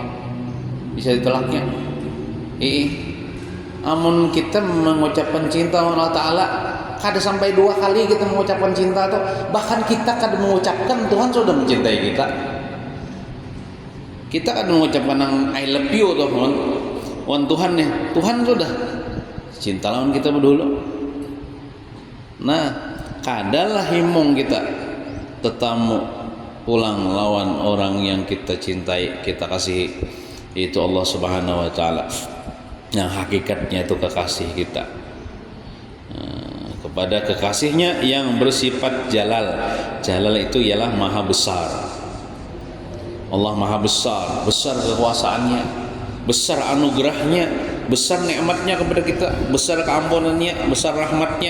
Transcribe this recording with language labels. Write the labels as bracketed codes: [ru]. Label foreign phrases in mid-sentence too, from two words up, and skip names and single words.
[bjn] Amun kita mengucapkan cinta kepada Allah Ta'ala kada sampai 2 kali kita mengucapkan cinta tuh, bahkan kita kada mengucapkan Tuhan sudah mencintai kita. Kita kada mengucapkan yang [en] I love you [bjn] tuh wan Tuhan nih, Tuhan sudah cinta lawan kita dulu. Nah, kadalah himung kita tetamu pulang lawan orang yang kita cintai, kita kasihi, itu Allah [ar] Subhanahu wa Ta'ala [bjn] yang hakikatnya itu kekasih kita. Kepada kekasihnya yang bersifat jalal. Jalal itu ialah maha besar. Allah maha besar, besar kekuasaannya, besar anugerahnya, besar nikmatnya kepada kita, besar keampunannya, besar rahmatnya.